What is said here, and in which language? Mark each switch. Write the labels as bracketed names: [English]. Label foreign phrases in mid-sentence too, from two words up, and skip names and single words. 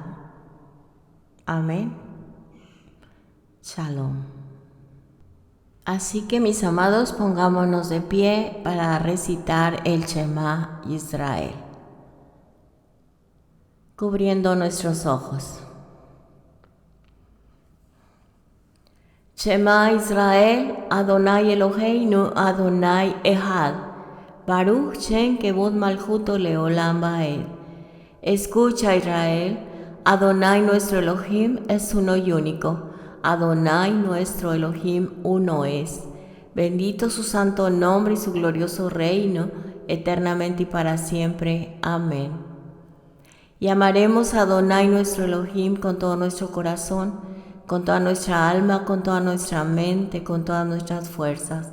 [Spanish] Amén. Shalom. Así que, mis amados, pongámonos de pie para recitar el Shema Israel, cubriendo nuestros ojos. [Hebrew] שמע ישראל, אדוני אלוהינו, אדוני אחד, ברוך שם כבוד מלכותו לעולם ועד. [Spanish] Escucha, Israel, Adonai nuestro Elohim es uno y único. Adonai nuestro Elohim uno es. Bendito su santo nombre y su glorioso reino, eternamente y para siempre. Amén. Y amaremos a Adonai nuestro Elohim con todo nuestro corazón, con toda nuestra alma, con toda nuestra mente, con todas nuestras fuerzas.